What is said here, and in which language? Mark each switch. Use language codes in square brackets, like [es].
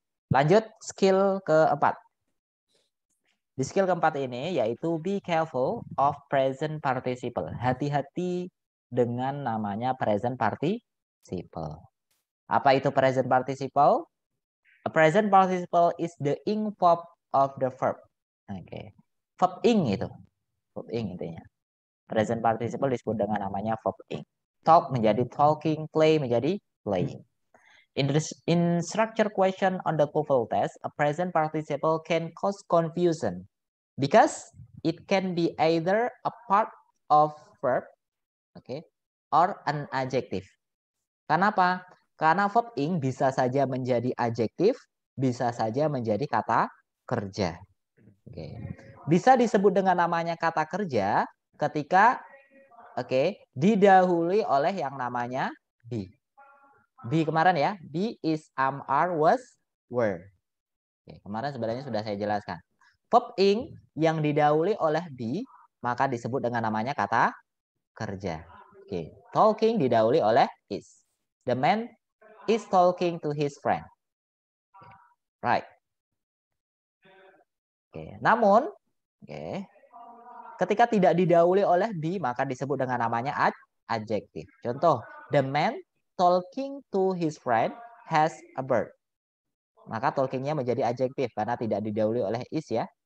[id] Lanjut skill keempat. Di skill keempat ini yaitu [en] be careful of present participle. [id] Hati-hati dengan namanya present participle. Apa itu present participle? [en] A present participle is the ing verb of the verb. [id] Oke. Verb ing itu. Verb ing intinya. Present participle disebut dengan namanya verb ing. Talk menjadi talking, play menjadi playing. [en] In structure question on the TOEFL test, a present participle can cause confusion because it can be either a part of verb, okay, or an adjective. [id] Kenapa? Karena verb ing bisa saja menjadi adjektif, bisa saja menjadi kata kerja. Okay. Bisa disebut dengan namanya kata kerja ketika didahului oleh yang namanya be. Be kemarin ya, be, is, am, are, was, were. Oke, kemarin sebenarnya sudah saya jelaskan. Verb ing yang didahului oleh be, maka disebut dengan namanya kata kerja. Oke, talking didahului oleh is. [en] The man is talking to his friend. Right. [id] Oke, namun, ketika tidak didahului oleh be, maka disebut dengan namanya adjektif. [en] Contoh, the man talking to his friend has a bird. [id] Maka talkingnya menjadi adjektif karena tidak didahului oleh is ya.